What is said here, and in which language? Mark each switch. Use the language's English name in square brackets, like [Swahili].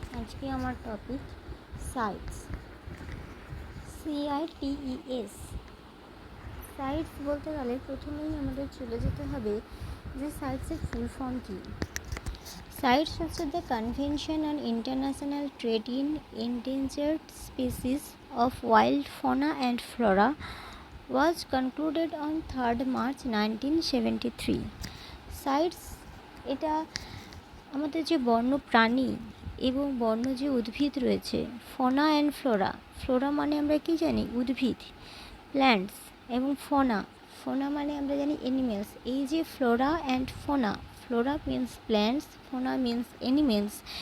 [Bangla] আজকে আমার topic sites, CITES। Sites বলতে গেলে প্রথমেই আমাদের চলে যেতে হবে যে সাইটসের ফুল ফর্ম কী। সাইটস হচ্ছে [English] The convention on international trade in endangered species of wild fauna and flora was concluded on 3rd March 1973. [Bangla] Sites এটা আমাদের যে বন্য প্রাণী এবং বন্য যে উদ্ভিদ রয়েছে, ফনা অ্যান্ড ফ্লোরা। ফ্লোরা মানে আমরা কি জানি? উদ্ভিদ, প্ল্যান্টস, এবং ফনা, ফোনা মানে আমরা জানি অ্যানিমেলস। এই যে Flora and ফোনা, [English] Flora means plants, fauna means animals.